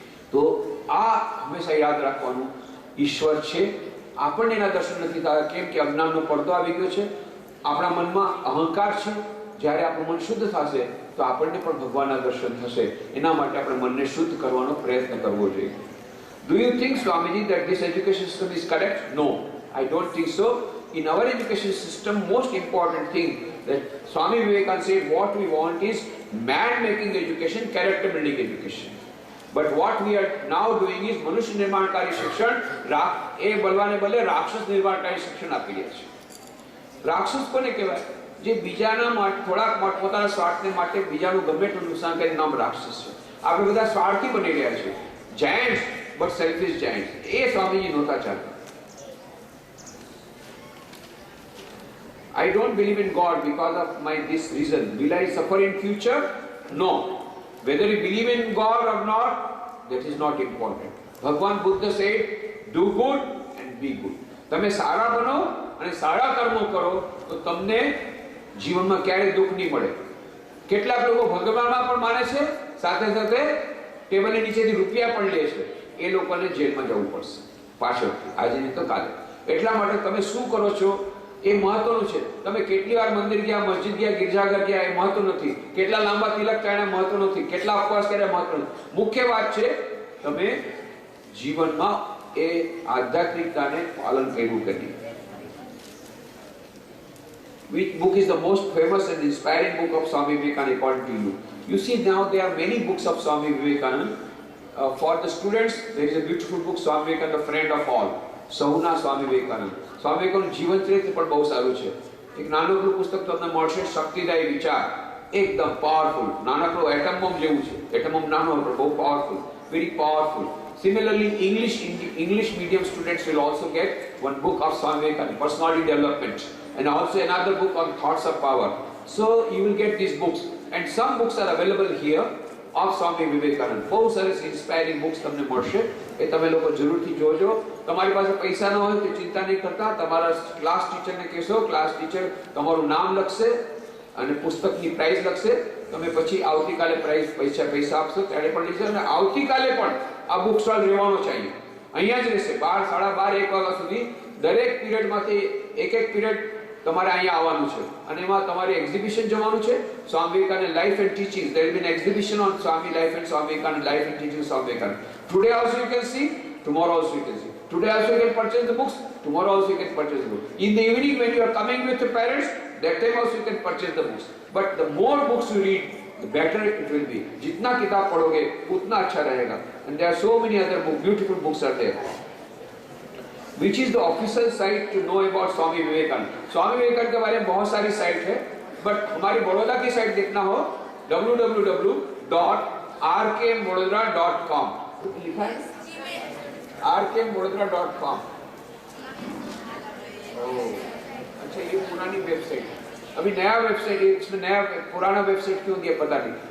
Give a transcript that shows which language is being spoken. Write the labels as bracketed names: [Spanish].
[Gujarati] તો આ હંમેશા યાદ રાખવાનું, ઈશ્વર છે, આપણને એના દર્શન નથી થતા. કેમ કે અજ્ઞાનનો પડદો આવી ગયો છે, આપણા મનમાં અહંકાર છે. જ્યારે આપણું મન શુદ્ધ થશે તો આપણને પણ ભગવાનના દર્શન થશે. એના માટે આપણે મનને શુદ્ધ કરવાનો પ્રયત્ન કરવો જોઈએ. [English] Do you think, Swamiji, that this education system is correct? No, I don't think so. In our education system, most important thing that Swami Vivekananda said, what we want is man-making education, character-building education. But what we are now doing is [Gujarati] મનુષ્ય નિર્માણકારી શિક્ષણ, એ બલવાને બદલે રાક્ષસ નિર્માણકારી શિક્ષણ આપી રહ્યા છે. રાક્ષસ કોને કહેવાય? જે બીજાના માટે થોડાક પોતાના સ્વાર્થને માટે બીજાનું ગમે એટલું નુકસાન કરીને નામ રાક્ષસ છે. આપણે બધા સ્વાર્થી બની રહ્યા છે. Giants, [English] but selfish giants. [Gujarati] એ સ્વામીજી નહોતા ચાલતા. [English] I don't believe in God because of this reason. Will I suffer in future? No. Whether you believe in God or not, that is not important. Bhagwan Buddha said, do good and be good. [Gujarati] તમે સારા બનો અને સારા કર્મો કરો તો તમને જીવનમાં ક્યારેય દુઃખ નહીં મળે. કેટલાક લોકો ભગવાનમાં પણ માને છે, સાથે સાથે ટેબલની નીચેથી રૂપિયા પણ લે છે. એ લોકોને જેલમાં જવું પડશે પાછળથી, આજે નહીં તો કાલે. એટલા માટે તમે શું કરો છો એ મહત્વનું છે. તમે કેટલી વાર મંદિર ગયા, મસ્જિદ ગયા, ગિરજાઘર ગયા, એ મહત્વ નથી. કેટલા લાંબા તિલક ચાણ્યા મહત્વ નથી. કેટલા ઉપવાસ કર્યા મહત્વ નથી. મુખ્ય વાત છે તમે જીવનમાં એ આધ્યાત્મિકતાને પાલન કર્યું કે નહીં. [English] Which book is the most famous and inspiring book of Swami Vivekananda according to you? You see, now there are many books of Swami Vivekananda. For the students, there is a beautiful book, Swami Vivekananda, the friend of all. [Gujarati] સહુના Swami Vivekananda. Swami Vivekananda જીવન ચરિત્ર પણ બહુ સારું છે. એક નાનકડું પુસ્તક તમને મળશે, શક્તિદાયી વિચાર, એકદમ પાવરફુલ. નાનકડું એટમ બોમ્બ જેવું છે. એટમ બોમ્બ નાનો પણ બહુ powerful, very powerful. [English] Similarly, English medium students will also get one book of Swami Vivekananda, personality development, and also another book on thoughts of power. So you will get these books, and some books are available here of Swami Vivekananda. [Gujarati] બહુ સરસ inspiring books તમને મળશે, એ તમે લોકો જરૂરથી જોજો. તમારી પાસે પૈસા ન હોય તો ચિંતા નહીં કરતા, તમારા ક્લાસ ટીચરને કહેશો, ક્લાસ ટીચર તમારું નામ લખશે અને પુસ્તકની પ્રાઇસ લખશે. તમે પછી આવતીકાલે પૈસા આપશો ત્યારે પણ લઈ જશો. અને આવતીકાલે પણ આ બુક સ્ટોલ રહેવાનો चाहिए, અહીંયા જ રહેશે. 12, 12:30, 1 વાગ્યા સુધી દરેક પીરિયડમાંથી એક પીરિયડ તમારે અહીંયા આવવાનું છે અને એમાં તમારે એક્ઝિબિશન જવાનું છે Swami Vivekananda life and teaching. [English] There will be an exhibition on Swami life and Swami Vivekanand life and teaching Swami Vivekanand. Today also you can see, tomorrow also you can see. Today also you can purchase the books, tomorrow also you can purchase the books. In the evening when you are coming with your parents, that time also you can purchase the books. But the more books you read, the better it will be. [Hindi] जितना किताब पढ़ोगे उतना अच्छा रहेगा. [English] And there are so many other books, beautiful books are there. Which is the official site to know about Swami Vivekanand? [Hindi] Swami Vivekanand के बारे में बहुत सारी साइट है, बट हमारी बड़ौदा की साइट देखना हो www.rkmododra.com. लिखा है rkmododra.com. अच्छा, ये पुरानी वेबसाइट, अभी नया वेबसाइट है, इसमें नया पुराना वेबसाइट क्यों दिया पता नहीं.